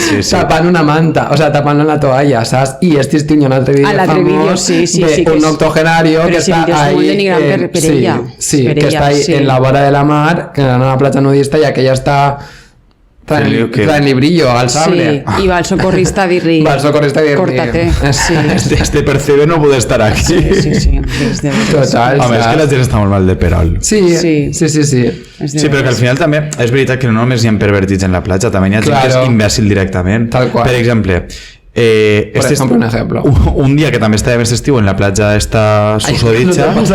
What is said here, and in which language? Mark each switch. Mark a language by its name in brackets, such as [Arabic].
[Catalan] Tapant una manta, o sea, tapant la toalla, saps? I este estiu hi ha un altre vídeo famós d'un octogenario que està ahí, que està ahí en la vora de la mar, que en una platja nudista, i aquella està traen-li brillo al sable. Sí, i va el socorrista a dir-li córtate. [Spanish] Este percebe no puede estar aquí. [Catalan] Sí. Total. Home, és que la gent està molt mal de perol. Sí. Sí, però que al final també és veritat que no només hi ha pervertits en la platja, també hi ha gent que és imbècil directament. Tal qual. Per exemple, [Spanish] un ejemplo. [Catalan] Un dia que també estava més estiu en la platja esta susodicha.